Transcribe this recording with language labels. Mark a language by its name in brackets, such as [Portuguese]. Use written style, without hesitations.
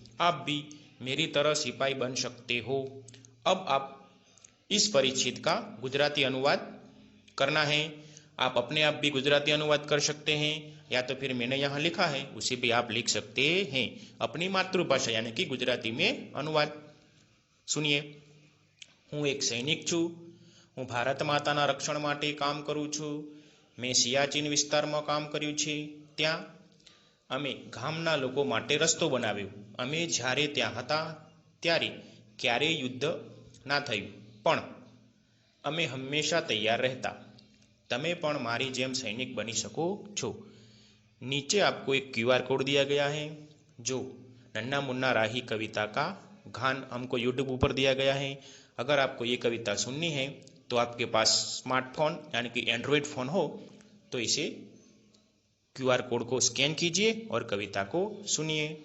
[Hindi] आप भी मेरी तरह सिपाही बन सकते हो। अब आप इस परिच्छेद का गुजराती अनुवाद करना है। आप अपने आप भी गुजराती अनुवाद कर सकते हैं या तो फिर मैंने यहाँ लिखा है उसे भी आप लिख सकते हैं। अपनी मातृभाषा यानी कि गुजराती में अनुवाद सुनिए। [Gujarati] હું એક સૈનિક છું, હું ભારત માતાના રક્ષણ માટે કામ કરું છું। મેં સિયાચીન વિસ્તારમાં કામ કર્યું છે, ત્યાં અમે ગામના લોકો માટે રસ્તો બનાવ્યો। અમે જ્યારે ત્યાં હતા ત્યારે ક્યારેય યુદ્ધ ના થયું, પણ અમે હંમેશા તૈયાર રહેતા। તમે પણ મારી જેમ સૈનિક બની શકો છો। [Hindi] नीचे आपको एक क्यूआर कोड दिया गया है जो नन्ना मुन्ना राही कविता का गान हमको यूट्यूब पर दिया गया है। अगर आपको ये कविता सुननी है तो आपके पास स्मार्टफोन यानी कि एंड्रॉयड फ़ोन हो तो इसे क्यूआर कोड को स्कैन कीजिए और कविता को सुनिए।